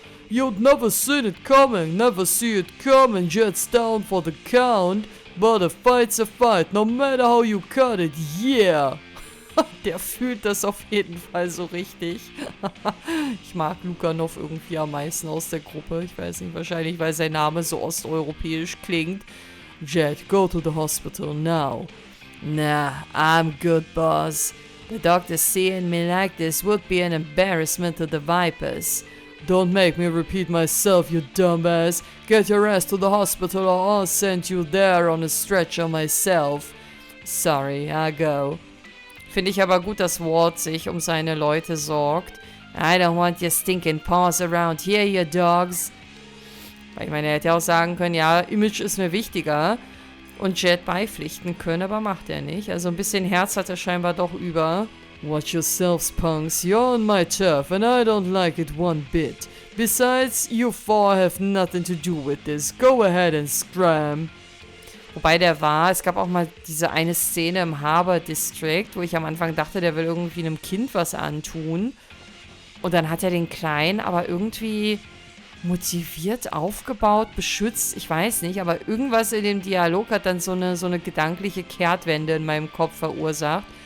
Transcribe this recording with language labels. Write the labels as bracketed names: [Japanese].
[English] You'd never seen it coming, never see it coming, Jet's down for the count, but a fight's a fight, no matter how you cut it, yeah! [German] Der fühlt das auf jeden Fall so richtig. Ich mag Lukanov irgendwie am meisten aus der Gruppe. Ich weiß nicht, wahrscheinlich, weil sein Name so osteuropäisch klingt. [English] Jet, go to the hospital now. Nah, I'm good, boss. The doctor seeing me like this would be an embarrassment to the Vipers. Don't make me repeat myself, you dumbass. Get your ass to the hospital or I'll send you there on a stretcher myself. Sorry, I go. [German] Finde ich aber gut, dass Ward sich um seine Leute sorgt. [English] I don't want your stinking paws around here, you dogs. [German] Weil ich meine, er hätte auch sagen können, ja, Image ist mir wichtiger. Und Jet beipflichten können, aber macht er nicht. Also ein bisschen Herz hat er scheinbar doch über. [English] Watch yourselves, punks. You're on my turf and I don't like it one bit. Besides, you four have nothing to do with this. Go ahead and scram. [German] Wobei es gab auch mal diese eine Szene im Harbor District, wo ich am Anfang dachte, der will irgendwie einem Kind was antun. Und dann hat er den Kleinen aber irgendwie motiviert, aufgebaut, beschützt, ich weiß nicht, aber irgendwas in dem Dialog hat dann so eine gedankliche Kehrtwende in meinem Kopf verursacht.